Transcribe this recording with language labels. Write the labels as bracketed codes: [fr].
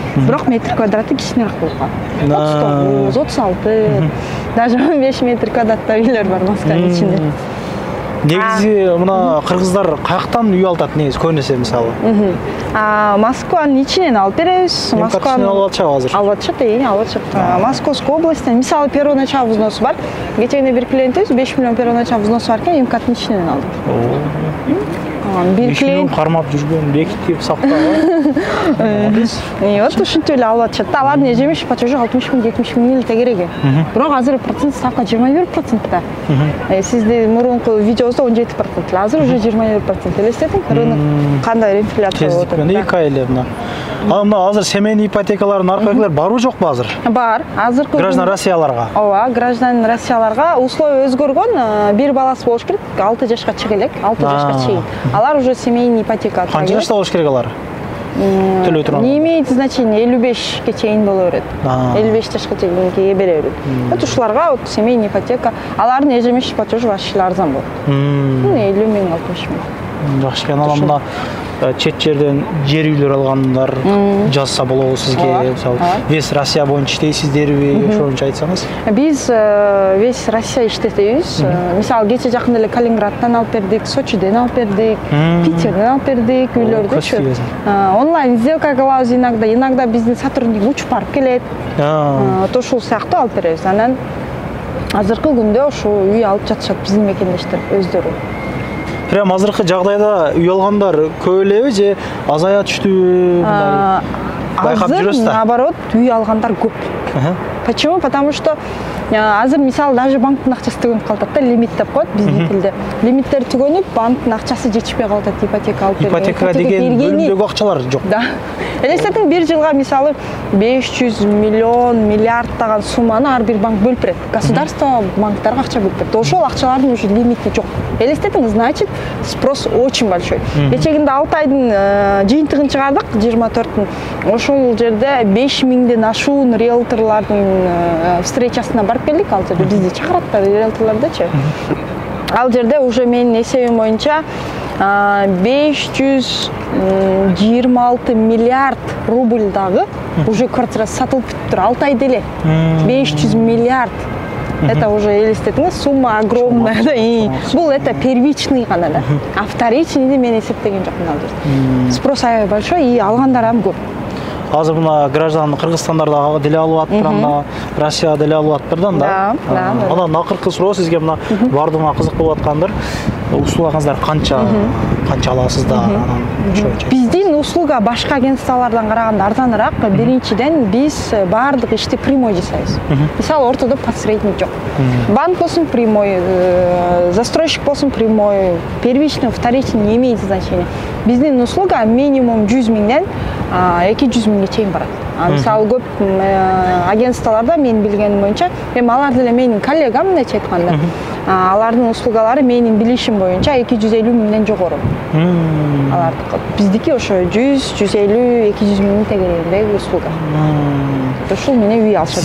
[ky] Бирок метр квадраты кичинераак болуп калат. 39, 36, даже 15 метр квадраттагы үйлөр бар Москванын ичинде. Негизи мына кыргыздар каяктан үй алат негизи көбүнесе мисалы? Москванын ичинен алып беребиз. Москваны алып атышабы азыр? Алып атышат, алып атышат. Московской областтан мисалы первоначал взносу бар. Кечене бир клиентибиз 5 миллион первоначал взносу бар экен, МКаттын ичинен алды. Бир клиент кармап жүргөн, бекитип сактаган. Вот ушинтип эле алып атышат. Алардын ежемесячный платежу 60 миң, 70 миң эле тегереги. Бирок азыр процент ставка 21% да. Сизди мурунку видеобузда 17%, азыр [ru] уже [ky] 21% элестетиң. Рынок кандай инфляция болуп атат. 2 ай эле мына Мына азыр семейный ипотекалардын наркы барбы жокпу азыр? Бар. Азыркы Граждан Россияларга. Ооба, граждан Россияларга условия өзгөргөн, бир баласы болуш керек, 6 жашка чыга элек, 6 жашка чейин. Алар уже семейный ипотека. Канча жашта болуш керек алар? Төлөй турган. [ru] Не имеет значения, [ky] 55ке чейин боло берет. 55 жашка чейин бере берет. Вот ушуларга вот семейный ипотека, алардын ежемесячный платежы вообще арзан болот. 50 миң, 60 миң. Жакшы экен, мына чет жерден жер үйлөр алгандар жазса болобу сизге? Мисалы, весь Россия боюнча иштейсиздерби? Ошончо айтсаңыз. Биз весь Россия иштетебиз. Мисалы, кече жакында эле Калининградтан алып бердик, Сочиден алып бердик, Питерден алып бердик үйлөрдүчү. Онлайн сделка кылабыз [ru] иногда [ky] биздин сотрудник учуп барып келет. Ушул сыяктуу алып беребиз. Анан азыркы күндө ошо үй алып жатышат биздин мекендештер өздөрү. Прям азыркы жагдайда үй алгандар көп элеби же азая түштүбү? Азыр наоборот үй алгандар көп. [ru] Почему? Потому что [ky] азыр мисалы даже банктын акчасы түгөнүп калат да, лимит деп коет биздин тилде. Лимиттер түгөнүп, банктын акчасы жетишпей калат, ипотека алып берген. Ипотека деген бөлүмдөгү акчалар жок. Да. Элестетиң, бир жылга мисалы 500 миллион, миллиардтаган сумманы ар бир банк бөлүп берет. Государство банктарга акча бөлүп берет. Ошол акчалардын уже лимити жок. Элестетиң, [ru] значит, спрос очень большой. [ky] Кечегинде 6 айдын жыйынтыгын чыгардык, 24-түн. Ошол жерде 5 миңден ашуун риэлторлордун встречасына барып келдик. Ал жерде бизди чакыраттар риэлторлордочу. Ал жерде уже менин эсебим боюнча 526 миллиард рубльдагы уже квартира сатылып бүттүр. 6 айда эле 500 миллиард. [ru] Это уже, [ky] элестетиңиз, [ru] сумма огромная. [ky] Бул [ru] это первичный [ky] гана да. [ru] А вторичный [ky] мен эсептеген жокмун ал жерде. Спрос аябай [ru] большой и [ky] алгандар ам көп. Азыр мына граждан Кыргызстандарда деле алып атыптыр, анда Россияда деле алып атыптыр да. Анан акыркы суроо сизге мына бардыгына кызык болуп аткандыр. Услугаңыздар канча аласыздар? Биздин услуга башка агентстволордон караганда арзаныраак. Биринчиден биз баардык ишти прямой жасайбыз. Мисалы, ортодо посредник жок. Банк болсун прямой, застройщик болсун прямой, первичный, вторичный [ru] не имеет значения. [ky] Биздин услуга минимум 100 миңден 200 миңге чейин барат. Мисалы, көп агентстволордо мен билгеним боюнча, эми алар деле менин коллегам, мындайча айтканда, алардын услугалары менин билишим боюнча 250 миңден жогору. Алардыкы. Биздики ошо 100, 150, 200 миңдин тегерегиндеги услуга. Ошол менен үй алышат.